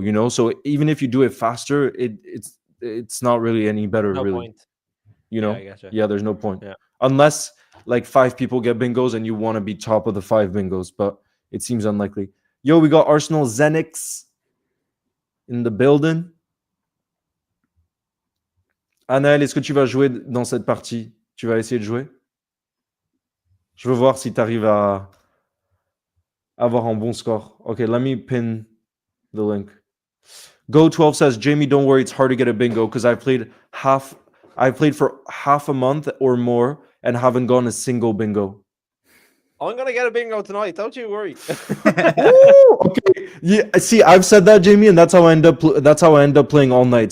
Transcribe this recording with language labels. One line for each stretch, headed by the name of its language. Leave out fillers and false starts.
English: You know, so even if you do it faster, it's not really any better. No really, point. you know. I gotcha. Yeah, there's no point. Yeah. Unless like 5 people get bingos and you want to be top of the 5 bingos, but it seems unlikely. Yo, we got Arsenal Zenix in the building.
French: Anaël, est-ce que tu vas jouer dans cette partie? Tu vas essayer de jouer? Je veux voir si tu arrives à avoir un bon score.
English: Okay, let me pin the link. Go12 says, Jamie, don't worry, it's hard to get a bingo because I've played for half a month or more and haven't gone a single bingo. I'm gonna get a bingo tonight. Don't you worry. Ooh, okay. Yeah, see, I've said that, Jamie, and that's how I end up playing all night.